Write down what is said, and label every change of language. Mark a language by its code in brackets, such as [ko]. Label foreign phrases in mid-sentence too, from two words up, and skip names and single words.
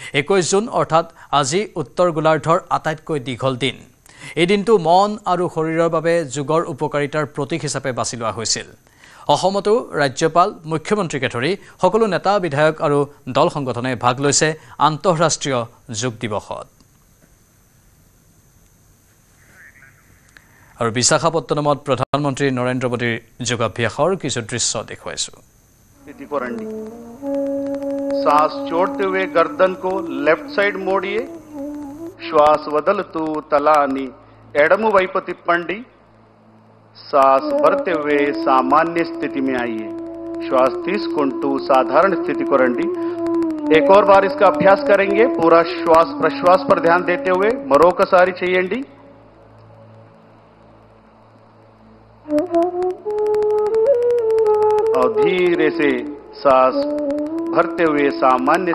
[as] 21 জুন অৰ্থাৎ আজি উত্তৰ গোলাৰ্ধৰ আটাইতকৈ দীঘল দিন এই দিনটো মন আৰু শৰীৰৰ বাবে যোগৰ উপকাৰিতাৰ প্ৰতীক হিচাপে বাছি লোৱা হৈছিল অসমতো ৰাজ্যপাল মুখ্যমন্ত্ৰীকে ধৰি সকলো নেতা বিধায়ক আৰু দল সংগঠনে ভাগ লৈছে আন্তঃৰাষ্ট্ৰীয় যোগ দিৱসত আৰু বিশাখাপট্টনমত প্ৰধানমন্ত্ৰী নৰেন্দ্ৰ মোদীৰ যোগাভ্যাসৰ কিছু দৃশ্য দেখুৱাইছো [hi] सांस छोड़ते हुए गर्दन को [en] left side [hi] मोड़िए [te] శ్వాస వదులుతూ తలని ఎడమ వైపు తిప్పండి [hi] सांस भरते हुए सामान्य स्थिति में आइए [te] శ్వాస తీసుకుంటూ సాధారణ స్థితి కి రండి [hi] एक और बार इसका अभ्यास करेंगे पूरा श्वास प्रश्वास पर ध्यान देते हुए [te] మరొకసారి చేయండి [hi] और धीरे से सांस भरते हुए सामान्य